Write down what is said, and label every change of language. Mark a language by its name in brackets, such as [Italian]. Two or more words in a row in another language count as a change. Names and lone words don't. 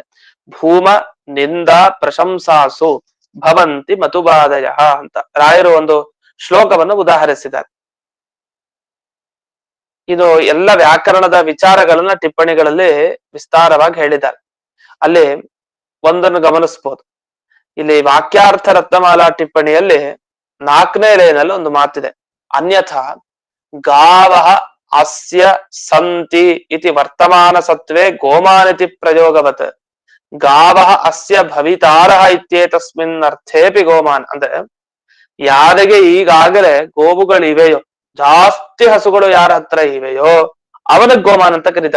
[Sanskrit] ಭೂಮ ನಿಂದ ಪ್ರಶಂಸಾಸು ಭವಂತಿ ಮತುಬಾದಯ [Kannada] ಅಂತ ರಾಯರು ಒಂದು ಶ್ಲೋಕವನ್ನು ಉದಾಹರಿಸಿದ್ದಾರೆ. ಇದು ಎಲ್ಲ ವ್ಯಾಕರಣದ ವಿಚಾರಗಳನ್ನ ಟಿಪ್ಪಣಿಗಳಲ್ಲಿ ವಿಸ್ತಾರವಾಗಿ ಹೇಳಿದ್ದಾರೆ. ಅಲ್ಲಿ ಒಂದನ್ನು ಗಮನಿಸಬಹುದು. ಇಲ್ಲಿ ವಾಕ್ಯಾರ್ಥ ರತ್ನಮಾಲಾ ಟಿಪ್ಪಣಿಯಲ್ಲಿ 4ನೇ ಲೈನಲ್ಲಿ ಒಂದು ಮಾತಿದೆ, [Sanskrit] ಅನ್ಯಥಾ ಗಾವಃ ಅಸ್ಯ ಸಂತಿ ಇತಿ ವರ್ತಮಾನ ಸತ್ವೇ ಗೋಮಾನಿತಿ ಪ್ರಯೋಗವತ್ ಗಾವಃ ಅಸ್ಯ ಭವಿತಾರಃ ಇತ್ಯೇತಸ್ಮಿನ್ ಅರ್ಥೇಪಿ ಗೋಮಾನ್. [Kannada] ಅಂದ್ರೆ ಯಾರಿಗೆ ಈಗಾಗಲೇ ಗೋವುಗಳಿವೆಯೋ, ಜಾಸ್ತಿ ಹಸುಗಳು ಯಾರ ಹತ್ರ ಇವೆಯೋ ಅವನಿಗೆ ಗೋಮಾನ್ ಅಂತ ಕರೀತಾರೆ.